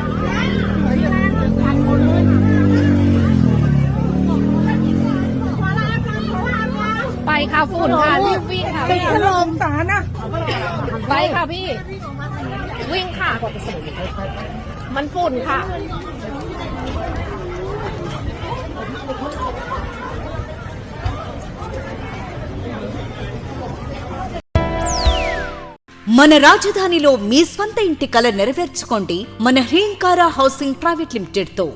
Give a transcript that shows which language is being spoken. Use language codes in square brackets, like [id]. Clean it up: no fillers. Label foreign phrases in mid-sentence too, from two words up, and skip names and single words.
[th] ไปค่ะฝุ่นค่ะรีบวิ่งค่ะถล่มสารนะไปค่ะพี่วิ่งค่ะมันฝุ่นค่ะ [te] మన రాజధానిలో మీ స్వంత ఇంటి కల నెరవేర్చుకోండి మన హ్రీంకారా హౌసింగ్ ప్రైవేట్ లిమిటెడ్ తో.